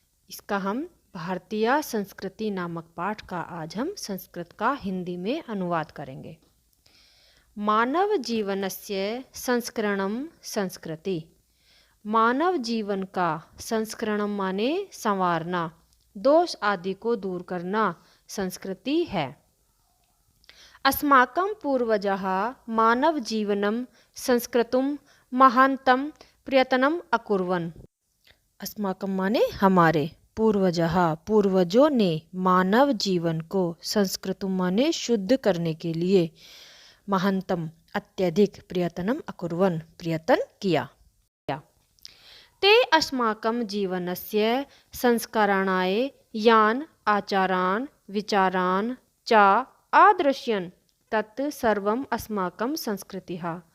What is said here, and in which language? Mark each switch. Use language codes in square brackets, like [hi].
[hi] इसका हम भारतीय संस्कृति नामक पाठ का आज हम संस्कृत का हिंदी में अनुवाद करेंगे। [sa] मानव जीवनस्य संस्करणम संस्कृति। [hi] मानव जीवन का संस्करणम माने संवारना, दोष आदि को दूर करना संस्कृति है। [sa] अस्माकं पूर्वजः मानव जीवनं संस्कृतुं महान्तं प्रयत्नम् अकुर्वन्। [hi] अस्माकं माने हमारे, पूर्वजः पूर्वजों ने मानव जीवन को संस्कृतुं माने शुद्ध करने के लिए महान्तम अत्यधिक [sa] प्रयत्नम अकुर्वन् [hi] प्रयत्न किया। [sa] ते अस्माकं जीवनस्य संस्करणाय यान आचारान विचारान च आदृश्यन तत् सर्वम अस्माकं संस्कृतिः।